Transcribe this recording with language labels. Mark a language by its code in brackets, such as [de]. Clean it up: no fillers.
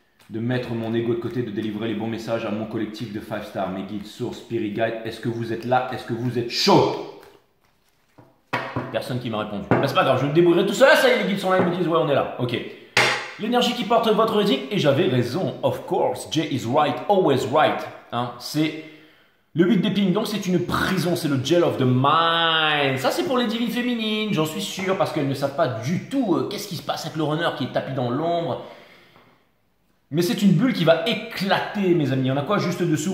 [fr] De mettre mon ego de côté, de délivrer les bons messages à mon collectif de 5 stars. Mes guides, sources, spirit guide, est-ce que vous êtes là? Est-ce que vous êtes chaud? Personne qui m'a répondu. Ben, c'est pas grave, je me débrouillerai tout seul. Ça y est, les guides sont là, ils me disent ouais, on est là. Ok. L'énergie qui porte votre reading, et j'avais raison. [en] Of course, Jay is right, always right. [fr] Hein, c'est le 8 d'épines, donc c'est une prison, c'est le [en] jail of the mind. [fr] Ça c'est pour les divines féminines, j'en suis sûr, parce qu'elles ne savent pas du tout qu'est-ce qui se passe avec le runner qui est tapis dans l'ombre. Mais c'est une bulle qui va éclater mes amis. On a quoi juste dessous?